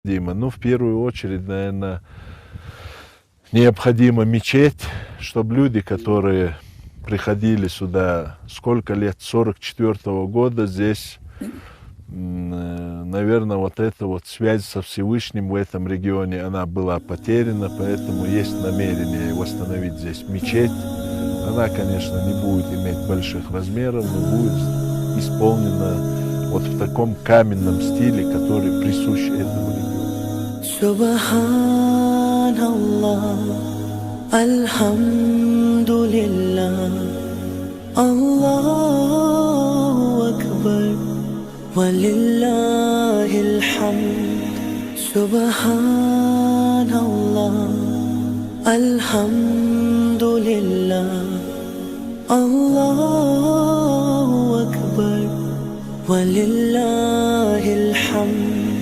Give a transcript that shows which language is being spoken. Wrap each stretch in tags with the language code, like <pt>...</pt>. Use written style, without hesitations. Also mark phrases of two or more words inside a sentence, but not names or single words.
<ru>Дима, ну, в первую очередь, наверное, необходима мечеть, чтобы люди, которые приходили сюда сколько лет, 44-го года, здесь, наверное, вот эта вот связь со Всевышним в этом регионе, она была потеряна, поэтому есть намерение восстановить здесь мечеть. Она, конечно, не будет иметь больших размеров, но будет исполнена вот в таком каменном стиле, который присущ этому региону.</ru> <ar>سبحان الله، الحمد لله، الله أكبر، ولله الحمد. سبحان الله، الحمد لله، الله أكبر، ولله الحمد.</ar>